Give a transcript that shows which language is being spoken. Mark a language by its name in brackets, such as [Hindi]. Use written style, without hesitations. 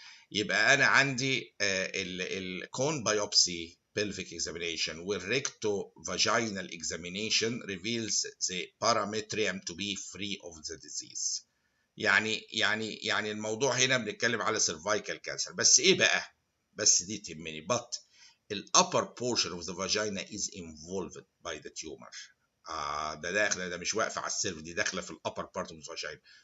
[Arabic] يبقى أنا عندي الكون [English] biopsy pelvic examination والrectovaginal examination reveals the parametrium to be free of the disease. [Arabic] يعني الموضوع هنا بنتكلم على cervical cancer. بس ايه بقى؟ بس دي تهمني. [English] but the upper portion of the vagina is involved by the tumor. [Arabic] ده داخله، ده مش واقفه على السيرف، دي داخله في [English] الupper part of the vagina.